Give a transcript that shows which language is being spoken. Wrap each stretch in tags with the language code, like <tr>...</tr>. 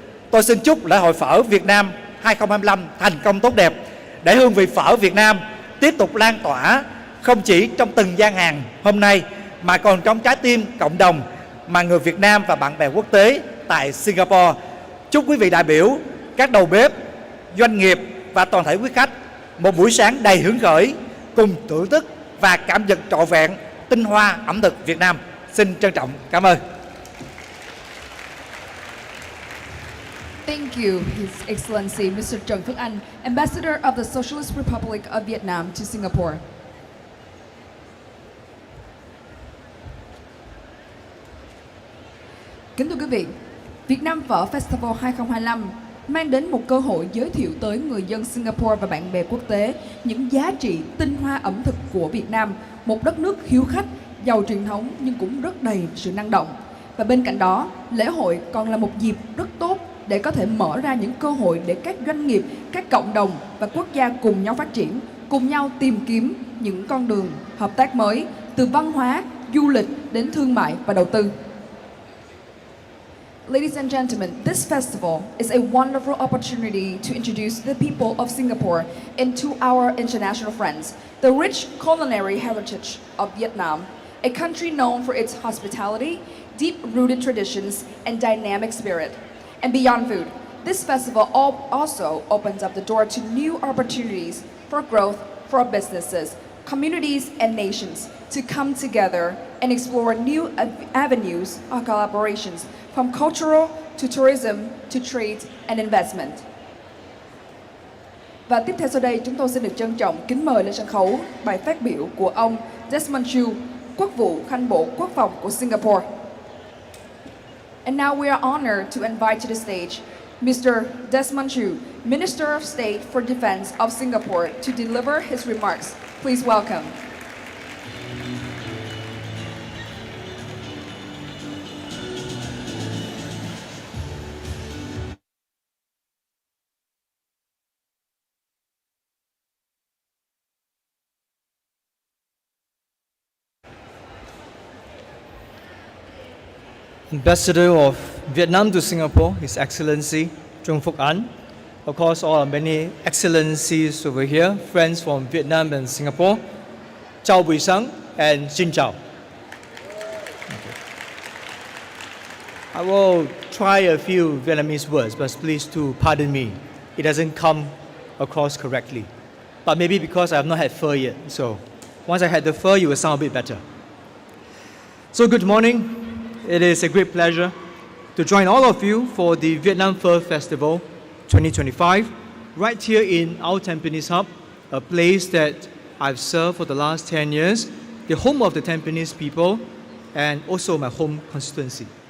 <vi>Tôi xin chúc lễ hội phở Việt Nam 2025 thành công tốt đẹp, để hương vị phở Việt Nam tiếp tục lan tỏa không chỉ trong từng gian hàng hôm nay mà còn trong trái tim cộng đồng mà người Việt Nam và bạn bè quốc tế tại Singapore. Chúc quý vị đại biểu, các đầu bếp, doanh nghiệp và toàn thể quý khách một buổi sáng đầy hứng khởi, cùng thưởng thức và cảm nhận trọn vẹn tinh hoa ẩm thực Việt Nam. Xin trân trọng cảm ơn.</vi> <en>Thank you, His Excellency Mr. Trần Phước Anh, Ambassador of the Socialist Republic of Vietnam to Singapore.</en> <vi>Kính thưa quý vị, Việt Nam Phở Festival 2025 mang đến một cơ hội giới thiệu tới người dân Singapore và bạn bè quốc tế những giá trị tinh hoa ẩm thực của Việt Nam, một đất nước hiếu khách, giàu truyền thống nhưng cũng rất đầy sự năng động. Và bên cạnh đó, lễ hội còn là một dịp rất tốt để có thể mở ra những cơ hội để các doanh nghiệp, các cộng đồng và quốc gia cùng nhau phát triển, cùng nhau tìm kiếm những con đường hợp tác mới từ văn hóa, du lịch đến thương mại và đầu tư.</vi> <en>Ladies and gentlemen, this festival is a wonderful opportunity to introduce the people of Singapore and to our international friends, the rich culinary heritage of Vietnam, a country known for its hospitality, deep-rooted traditions, and dynamic spirit. And beyond food, this festival also opens up the door to new opportunities for growth for businesses, communities, and nations to come together and explore new avenues of collaborations, from cultural to tourism to trade and investment.</en> <vi>Và tiếp theo sau đây, chúng tôi xin được trân trọng kính mời lên sân khấu bài phát biểu của ông Desmond Chiu, Quốc vụ Khanh bộ Quốc phòng của Singapore.</vi> <en>And now we are honored to invite to the stage Mr. Desmond Chiu, Minister of State for Defense of Singapore, to deliver his remarks. Please welcome. Ambassador of Vietnam to Singapore, His Excellency Trần Phước Anh. Of course, all our many excellencies over here, friends from Vietnam and Singapore.</en> <vi>Chào buổi sáng and xin chào.</vi> <en>I will try a few Vietnamese words, but please to pardon me. It doesn't come across correctly. But maybe because I have not had phở yet, so once I had the phở, you will sound a bit better. So good morning. It is a great pleasure to join all of you for the Vietnam Phở Festival 2025 right here in Our Tampines Hub, a place that I've served for the last 10 years, the home of the Tampines people and also my home constituency.</en>